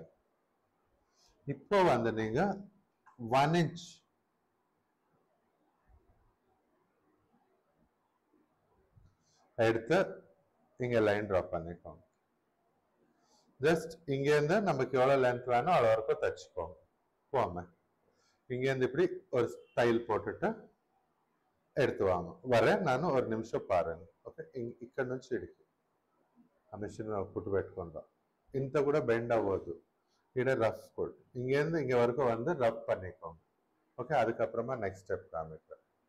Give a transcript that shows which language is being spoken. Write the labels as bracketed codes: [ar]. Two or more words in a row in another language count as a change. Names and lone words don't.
[ta] இப்போ வந்து நீங்க 1 inch எடுத்து இங்க [en] line draw [ta] பண்ணிக்கோங்க. ஜஸ்ட் இங்க இருந்து நமக்கு எவ்வளவு லென்த் வேணும் அவ்வளவு வரைக்கும் தச்சுக்கோங்க. போங்க, இங்க இருந்து இப்படி ஒரு ஸ்டைல் போட்டுட்டு எடுத்து வாங்க. வரேன் நான், ஒரு நிமிஷம் பாருங்க. [te] ఓకే, ఇక్కడ నుంచి ఇడికి ఆ మిషన్ పుట్టు పెట్టుకుందాం. ఇంత కూడా బెండ్ అవ్వదు. ఇక్కడ [en] rough code [ta] இங்கேருந்து இங்க வரைக்கும் வந்து ரஃப் பண்ணிக்கோங்க. ஓகே, அதுக்கப்புறமா [en] next step [ta] காமிக்கிறேன்.